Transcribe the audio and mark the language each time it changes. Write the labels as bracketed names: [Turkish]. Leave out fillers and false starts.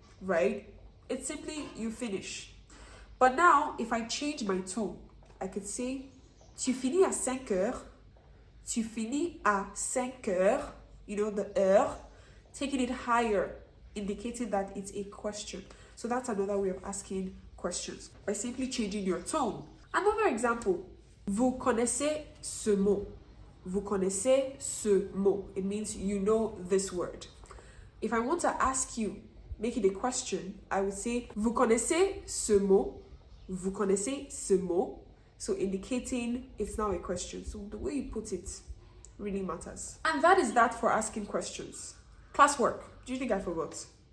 [English] Right? It's simply you finish. But now, if I change my tone, I could say [French] tu finis à 5 heures. Tu finis à 5 heures. [English] You know, the [French] heure. [English] Taking it higher, indicating that it's a question. So that's another way of asking questions, by simply changing your tone. Another example, [French] vous connaissez ce mot. Vous connaissez ce mot. [English] It means you know this word. If I want to ask you, make it a question, I would say, [French] vous connaissez ce mot. Vous connaissez ce mot. [English] So indicating it's now a question. So the way you put it really matters. And that is that for asking questions. Classwork. Do you think I forgot?